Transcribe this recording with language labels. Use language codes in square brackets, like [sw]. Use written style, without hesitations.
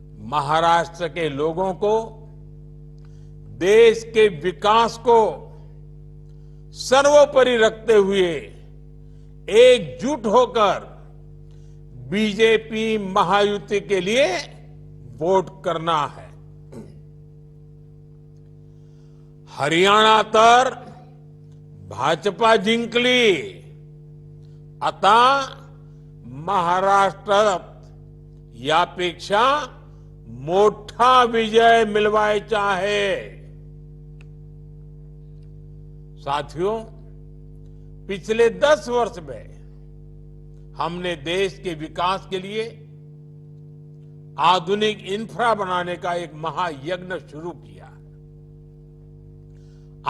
[hi] महाराष्ट्र के लोगों को देश के विकास को सर्वोपरि रखते हुए एकजुट होकर बीजेपी महायुति के लिए वोट करना है। [mr] हरियाणा तर भाजपा जिंकली, आता महाराष्ट्रात यापेक्षा मोठा विजय मिलवायचा आहे। [hi] साथियों, पिछले 10 वर्ष में हमने देश के विकास के लिए आधुनिक इंफ्रा बनाने का एक महायज्ञ शुरू किया है।